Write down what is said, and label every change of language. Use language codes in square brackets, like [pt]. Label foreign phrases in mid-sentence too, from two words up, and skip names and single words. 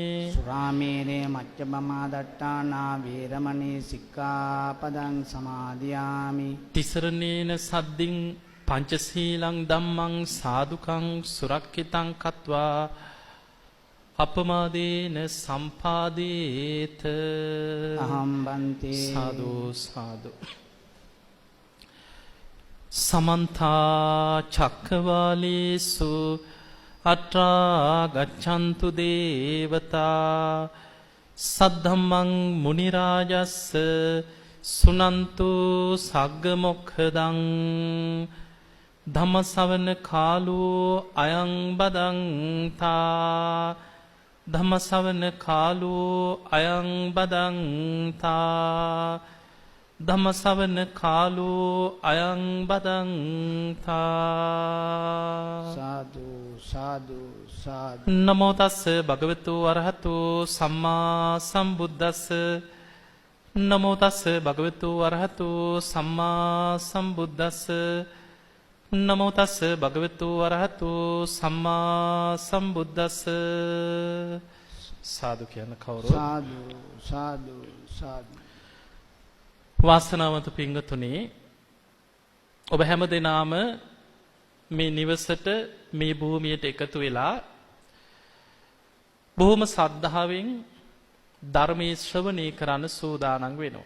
[pi] සුරාමේරේ මච්චපමාදට්ඨානා වේරමණී සික්ඛාපදං සමාදියාමි තිසරණේන සද්දින් පංචශීලං ධම්මං සාදුකං සුරක්ඛිතං කତ୍වා අපමාදේන සම්පාදේත අහම් බන්තේ සාදු සාදු සමන්ත චක්කවාලේසු අත්‍රා ගච්ඡන්තු දේවතා සද්ධම්මං මුනි රාජස්ස සුනන්තු සග්ග මොක්ඛදං ධම්මසවන කාලෝ අයං බදන්තා ධම්මසවන කාලෝ අයං බදන්තා ධම්මසවන කාලෝ අයං බදන්තා සාදු සාදු සාදු නමෝ තස්ස භගවතු අරහතු සම්මා සම්බුද්දස්ස නමෝ තස්ස භගවතු අරහතු සම්මා සම්බුද්දස්ස නමෝ තස්ස භගවතු අරහතු සම්මා සම්බුද්දස්ස සාදු [si] කියන කවුරු [pi] සාදු සාදු සාදු [si] වාසනාවන්ත පින්වතුනි ඔබ හැම දෙනාම මේ නිවසට මේ භූමියට එකතු වෙලා බොහොම ශ්‍රද්ධාවෙන් ධර්මයේ ශ්‍රවණය කරන්න සූදානම් වෙනවා.